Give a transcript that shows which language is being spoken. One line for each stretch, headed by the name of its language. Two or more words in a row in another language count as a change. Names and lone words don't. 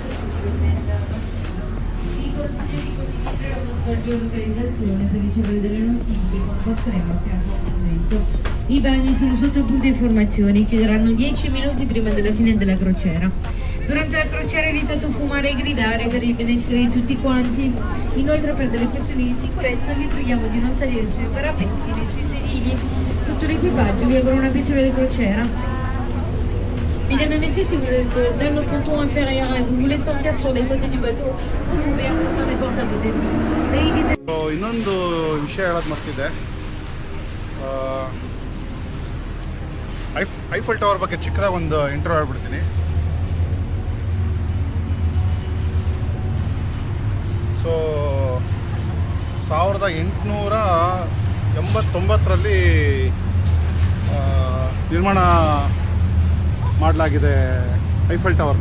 Italian: I bagni sono sotto il punto informazioni, chiuderanno 10 minuti prima della fine della crociera. Durante la crociera è vietato fumare e gridare per il benessere di tutti quanti. Inoltre, per delle questioni di sicurezza vi preghiamo di non salire sui parapetti né sui sedili. Tutto l'equipaggio vi augura una piacevole crociera.
French: Mesdames et messieurs, si vous êtes dans le ponton inférieur et vous voulez sortir sur les côtés du bateau, vous pouvez en poussant les portes à côté de vous.
English: Ladies and
Kannada: ಇನ್ನೊಂದು ವಿಷಯ ಹೇಳೋದು ಮರ್ತಿದ್ದೆ. ಐಫೆಲ್ ಟವರ್ ಬಗ್ಗೆ ಚಿಕ್ಕದಾಗಿ ಒಂದು ಇಂಟ್ರೋ ಹೇಳ್ಬಿಡ್ತೀನಿ. ಸೊ 1889ರಲ್ಲಿ ನಿರ್ಮಾಣ ಮಾಡಲಾಗಿದೆ ಐಫೆಲ್ ಟವರ್ನ.